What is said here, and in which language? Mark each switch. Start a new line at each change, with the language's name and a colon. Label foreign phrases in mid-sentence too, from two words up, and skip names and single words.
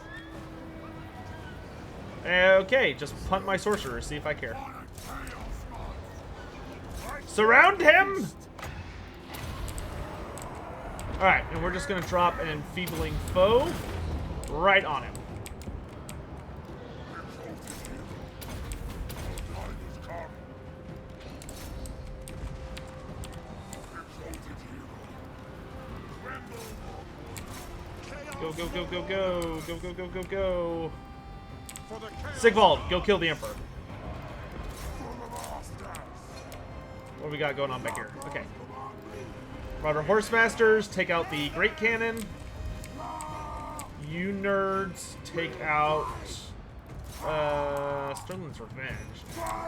English: Okay, just punt my sorcerer, see if I care. Surround him! Alright, and we're just gonna drop an enfeebling foe right on him. Go, go, go, go, go. Go, go, go, go, go. Sigvald, go kill the Emperor. What do we got going on back here? Okay. Marauder Horsemasters, take out the Great Cannon. You nerds, take out Sterling's Revenge.